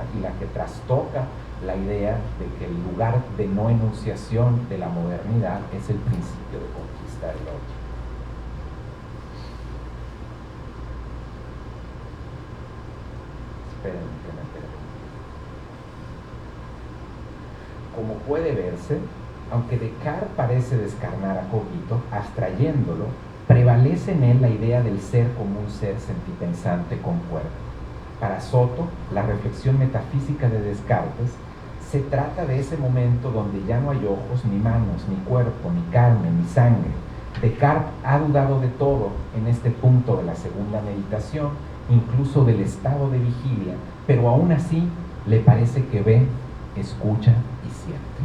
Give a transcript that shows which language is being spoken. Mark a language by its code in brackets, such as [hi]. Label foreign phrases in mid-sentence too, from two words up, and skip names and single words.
[es] Y la que trastoca la idea de que el lugar de no enunciación de la modernidad es el principio de conquistar el otro. Espérenme que me perdí. Como puede verse, aunque Descartes parece descarnar a Cogito, abstrayéndolo, prevalece en él la idea del ser como un ser sentipensante con cuerpo. Para Soto, la reflexión metafísica de Descartes se trata de ese momento donde ya no hay ojos, ni manos, ni cuerpo, ni carne, ni sangre. Descartes ha dudado de todo en este punto de la segunda meditación, incluso del estado de vigilia, pero aún así le parece que ve, escucha y siente.